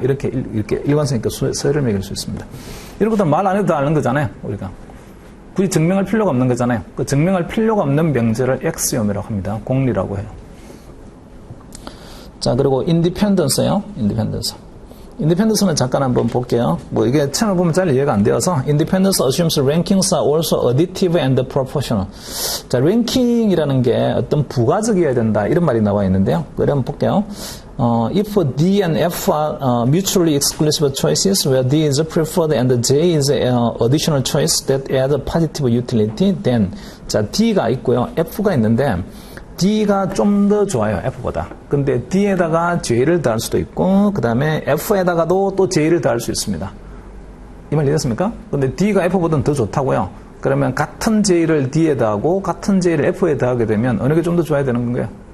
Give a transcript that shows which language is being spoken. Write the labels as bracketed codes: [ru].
[ko] 이렇게 일관성 있게 서열을 매길 수 있습니다. 이런 것도 말 안 해도 다 아는 거잖아요, 우리가. 굳이 증명할 필요가 없는 거잖아요. 그 증명할 필요가 없는 명제를 엑시옴이라고 합니다. 공리라고 해요. 자, 그리고 인디펜던스요. 인디펜던스는 잠깐 한번 볼게요. 뭐 이게 채널 보면 잘 이해가 안 되어서. [en] Independence assumes rankings are also additive and proportional. [ko] 자, 랭킹이라는 게 어떤 부가적이어야 된다, 이런 말이 나와 있는데요. 그래 한번 볼게요. [en] If D and F are mutually exclusive choices where D is preferred and J is an additional choice that adds positive utility, then [ko] 자, D가 있고요, F가 있는데 D가 좀 더 좋아요, F보다. 근데 D에다가 J를 더할 수도 있고, 그 다음에 F에다가도 또 J를 더할 수 있습니다. 이 말 이해됐습니까? 근데 D가 F보다는 더 좋다고요. 그러면 같은 J를 D에 더하고 같은 J를 F에 더하게 되면 어느 게 좀 더 좋아야 되는 건가요?